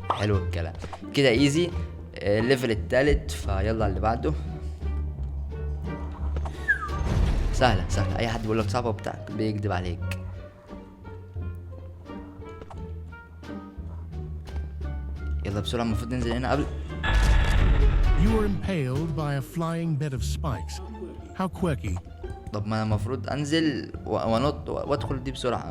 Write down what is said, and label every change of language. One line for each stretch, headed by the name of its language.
Arabic: حلو الكلام كده ايزي. الليفل التالت فيلا اللي بعده. سهله سهله، اي حد بيقول لك صعبه بتاعك بيكذب عليك. يلا بسرعه، المفروض ننزل هنا قبل.
English: You were impaled by a flying bed of spikes. How quirky.
Arabic: طب ما انا المفروض انزل وانط وادخل دي بسرعه.